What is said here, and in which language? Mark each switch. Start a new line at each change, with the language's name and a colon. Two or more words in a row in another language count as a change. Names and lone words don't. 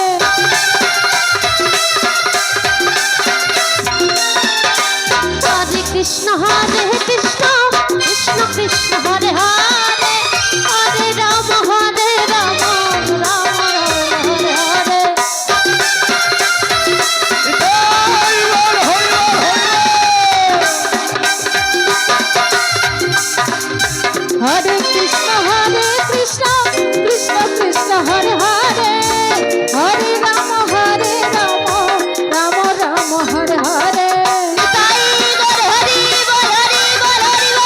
Sanskrit: হরে কৃষ্ণ কৃষ্ণ কৃষ্ণ হরে হরে হরে রাম রাম রাম হরে হরে
Bangla: হরি বল, হরি বল, হরি বল।
Sanskrit: হরে কৃষ্ণ কৃষ্ণ কৃষ্ণ হরে হরে হরে রাম রাম রাম হরে হরে তাই হরে
Bangla: হরি বল হরি বল হরি